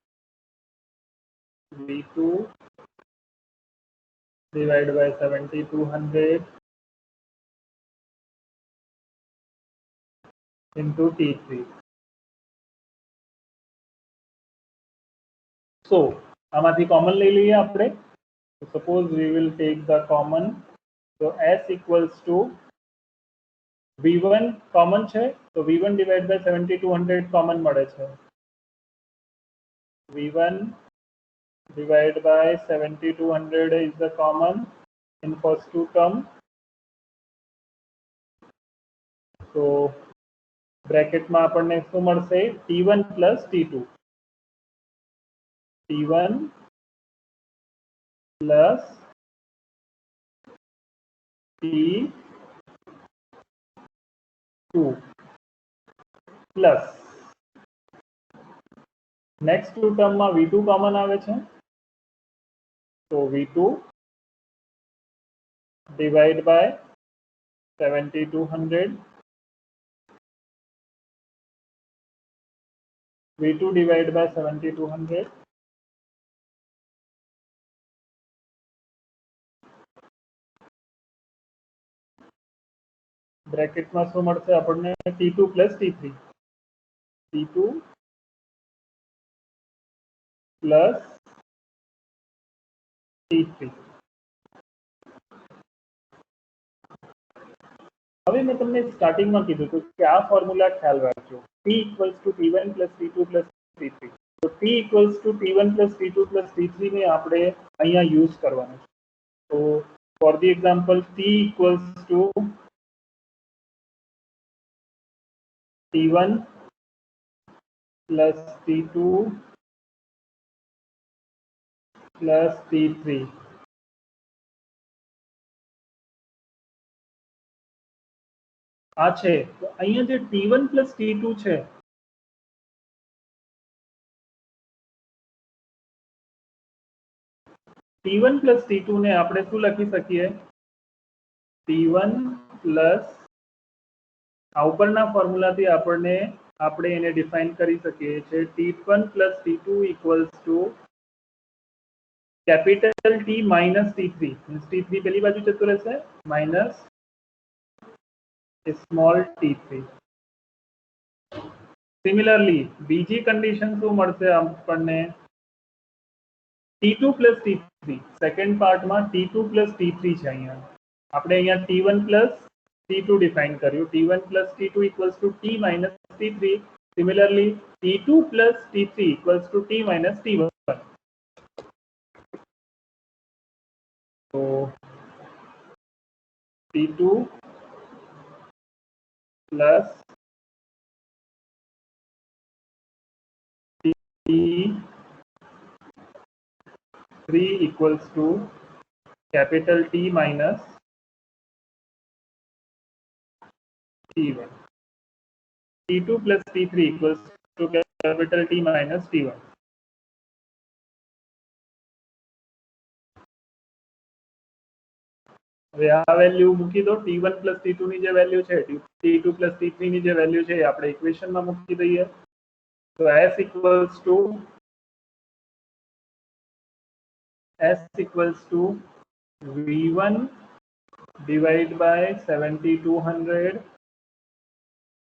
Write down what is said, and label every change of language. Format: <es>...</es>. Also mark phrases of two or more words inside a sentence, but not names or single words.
<en>V2 divided by 7200 into T3.</en> <gu>So આમાંથી common લઈ લઈએ આપણે.</gu> <en>So suppose we will take the common. So S equals to V1 common છે. So V1 divided by 7200 common</en> <gu>મળે છે.</gu> <en>V1 divided by 7200 is the common in first two term.</en> <gu>So bracket માં આપણને શું મળશે?</gu> <en>T1 plus T2. T1 plus T2 plus next two term માં V2 common</en> <gu>આવે છે.</gu> <en>So V2 divide by 7200. V2 divided by 7200.</en> <hi>ब्रैकेट में</hi> <gu>શું મળશે આપણને?</gu> <en>T2 plus T3. T2 plus T3.</en> <gu>હવે મેં તમને સ્ટાર્ટિંગ માં કીધું હતું કે આ ફોર્મ્યુલા ખ્યાલ રાખજો.</gu> <en>T equals to T1 plus T2 plus T3. તો T equals to T1 plus T2 plus T3</en> <gu>ને આપણે અહીંયા યુઝ કરવાનું છે.</gu> <en>તો for the example T equals to T1 plus T2 plus T3.</en> <gu>આ છે તો અહીંયા જે</gu> <en>T1 plus T2</en> <gu>છે</gu> <en>T1 plus T2</en> <gu>ને આપણે શું લખી શકીએ?</gu> <en>T1 plus</en> <gu>આ ઉપરના ફોર્મ્યુલાથી આપણે એને ડિફાઇન કરી શકીએ છે.</gu> <en>T1 plus T2 equals to capital T minus T3.</en> <gu>मीन्स T3 પેલી બાજુ જતું રહેશે</gu> <en>minus small t3. Similarly,</en> <gu>બીજી કન્ડિશન શું મળશે આપણને?</gu> <en>T2 plus T3.</en> <gu>સેકન્ડ પાર્ટમાં</gu> <en>T2 plus T3</en> <gu>છે અહીંયા. આપણે અહીંયા</gu> <en>T1 plus T2</en> <gu>ડિફાઇન કર્યું.</gu> <en>T1 plus T2 equals to T minus T3. Similarly, T2 plus T3 equals to T minus T1. So T2 plus T3 equals to capital T minus T1. T2 plus T3 equals to capital T minus T1.</en> <gu>હવે આ વેલ્યુ મૂકી દો.</gu> <en>T1 plus T2</en> <gu>ની જે વેલ્યુ છે,</gu> <en>T2 plus T3</en> <gu>ની જે વેલ્યુ છે એ આપણે ઇક્વેશનમાં મૂકી દઈએ.</gu> <en>So S equals to V1 divided by 7200</en>